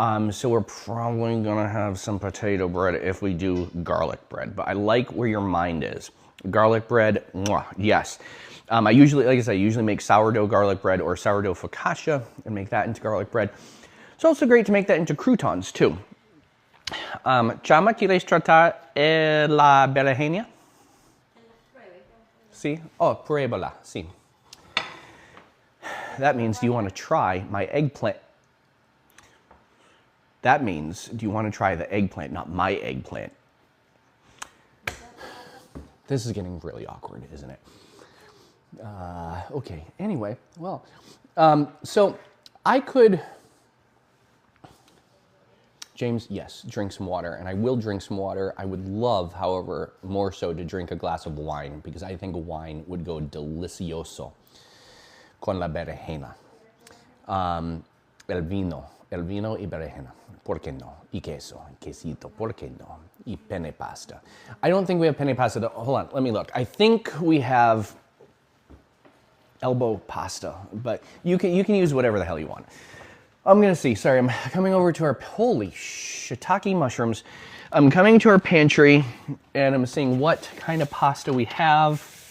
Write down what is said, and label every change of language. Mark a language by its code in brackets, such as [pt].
[en] So we're probably gonna have some potato bread if we do garlic bread, but I like where your mind is. Garlic bread, mwah, yes. I usually, like I said, I usually make sourdough garlic bread or sourdough focaccia and make that into garlic bread. It's also great to make that into croutons too. [es] Chama, ¿quieres tratar la berenjena? Sí? Oh, pruébala, sí. [en] That means, do you want to try my eggplant? That means, do you want to try the eggplant, not my eggplant? This is getting really awkward, isn't it? Okay, anyway, well, so I could, James, yes, drink some water, and I will drink some water. I would love, however, more so to drink a glass of wine, because I think wine would go [es] delicioso con la berenjena. El vino y berenjena, ¿por qué no? Y queso, quesito, ¿por qué no? Y penne pasta. [en] I don't think we have penne pasta. Hold on, let me look. I think we have elbow pasta, but you can use whatever the hell you want. I'm gonna see, sorry, I'm coming over to our, holy shiitake mushrooms. I'm coming to our pantry and I'm seeing what kind of pasta we have.